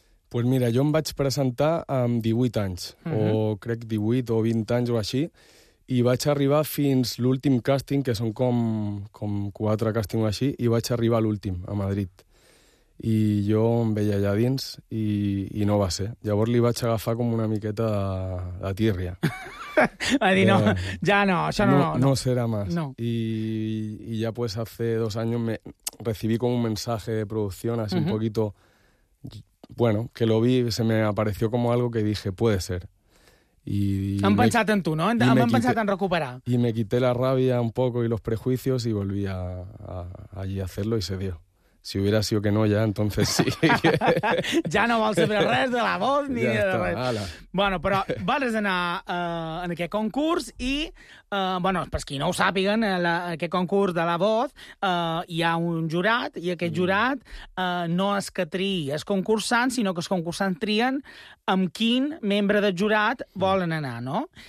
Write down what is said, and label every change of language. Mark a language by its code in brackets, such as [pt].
[ca] Pues mira, jo em vaig presentar amb 18 anys, o crec 18 o 20 anys o així, i vaig arribar fins l'últim càsting, que són com quatre càstings així, i vaig arribar a l'últim, a Madrid. I jo em veia allà dins i no va ser. Llavors li vaig agafar com una miqueta de tírria. Va dir, no, ja no, això no. No serà més. No. [es] I ja, pues, hace dos años me recibí com un mensaje de producción, así un poquito... Bueno, que lo vi, se me apareció como algo que dije, puede ser. [ca] Han pensat en tu, no? Han pensat en recuperar. [es] Y me quité la rabia un poco y los prejuicios y volví allí a hacerlo y se dio. Si hubiera sido que no, ya, entonces sí. [ca] Ja no vols saber res de La Voz ni ja de està, res. Ala. Bueno, però vas anar en aquest concurs i, bueno, per qui no ho sàpiguen, aquest concurs de La Voz hi ha un jurat i aquest jurat no és que triï els concursants, sinó que els concursants trien amb quin membre del jurat volen anar, no?